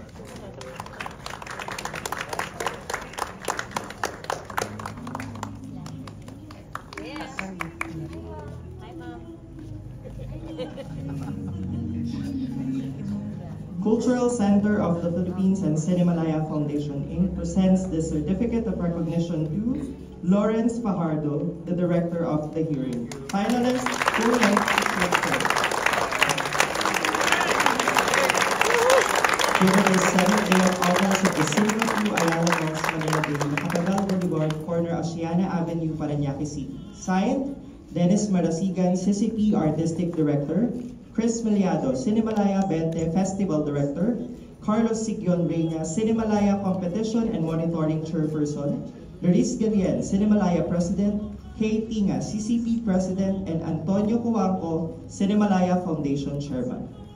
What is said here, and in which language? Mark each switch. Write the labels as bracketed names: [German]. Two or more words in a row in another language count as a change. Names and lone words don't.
[English] Cultural Center of the Philippines and Cinemalaya Foundation Inc. presents the certificate of recognition to Lawrence Fajardo, the director of the hearing. Finalist, full-length lecture. Given the 7th day of August at the Cinema 2 Ayala Malls, Manila Bay, Macapagal Boulevard, corner Asiana Avenue, Parañaque City. Signed, Dennis Marasigan, CCP Artistic Director, Chris Miliado, Cinemalaya 20 Festival Director, Carlos Sigion Reyna, Cinemalaya Competition and Monitoring Chairperson, Luis Guerrero, Cinemalaya President, Kay Tinga, CCP President, and Antonio Coangco, Cinemalaya Foundation Chairman.